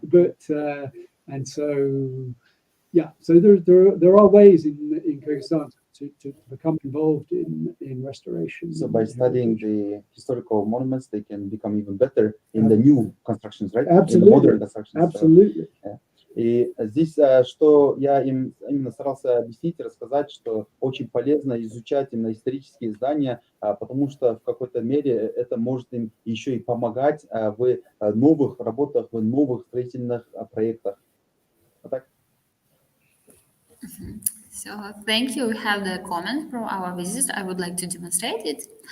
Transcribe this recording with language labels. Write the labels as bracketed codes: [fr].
[en] but and so yeah, so there are ways in Kyrgyzstan to become involved in restoration. So by studying the historical monuments, they can become even better in the new constructions, right? In the modern constructions. Absolutely. [ru] И здесь, что я им именно старался объяснить и рассказать, что очень полезно изучать именно исторические здания, потому что в какой-то мере это может им еще и помогать в новых работах, в новых строительных проектах. Вот так. [en] So thank you. We have the comment from our visitors. I would like to demonstrate it.